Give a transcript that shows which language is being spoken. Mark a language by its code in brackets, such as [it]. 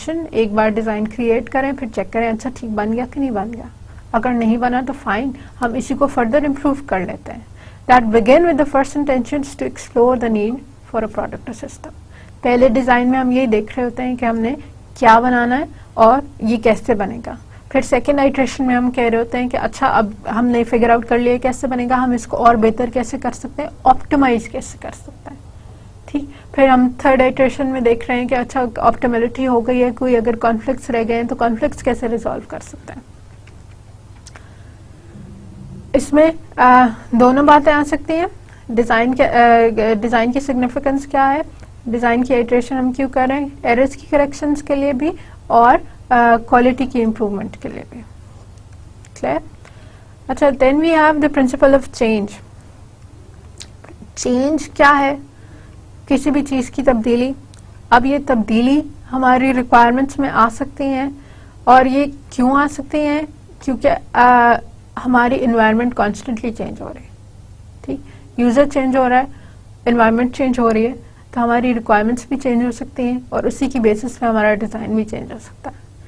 [ur] ایک بار design create کریں پھر چیک کریں اچھا ٹھیک بن گیا کہ نہیں بن گیا, اگر نہیں بنا تو فائن, ہم اسی کو فردر امپروو کر لیتے ہیں. [en] That begin with the first intentions to explore the need for a product or system. [ur] پہلے ڈیزائن میں ہم یہی دیکھ رہے ہوتے ہیں کہ ہم نے کیا بنانا ہے اور یہ کیسے بنے گا. پھر سیکنڈ آئٹریشن میں ہم کہہ رہے ہوتے ہیں کہ اچھا اب ہم نے فگر آؤٹ کر لیا کیسے بنے گا, ہم اس کو اور بہتر کیسے کر سکتے ہیں, آپٹیمائز کیسے کر سکتے ہیں. ٹھیک. پھر ہم تھرڈ آئٹریشن میں دیکھ رہے ہیں کہ اچھا آپٹیملٹی ہو گئی ہے, کوئی اگر کانفلکٹس رہ گئے ہیں تو کانفلکٹس کیسے ریزالو کر سکتے ہیں. اس میں دونوں باتیں آ سکتی ہیں. ڈیزائن کی سگنیفیکینس کیا ہے, ڈیزائن کی آئٹریشن ہم کیوں کر رہے ہیں, ایررز کی کریکشنز کے لیے بھی اور کوالٹی کی امپروومنٹ کے لیے بھی. کلیئر. اچھا, [en] Then we have the principle of change. [ur] Change کیا ہے, کسی بھی چیز کی تبدیلی. اب یہ تبدیلی ہماری ریکوائرمنٹس میں آ سکتی ہیں اور یہ کیوں آ سکتی ہیں, کیونکہ ہماری انوائرمنٹ کانسٹنٹلی چینج ہو رہی ہے. ٹھیک. یوزر چینج ہو رہا ہے, انوائرمنٹ چینج ہو رہی ہے, تو ہماری ریکوائرمنٹس بھی چینج ہو سکتی ہیں اور اسی کی بیسس پہ ہمارا ڈیزائن بھی چینج ہو سکتا ہے.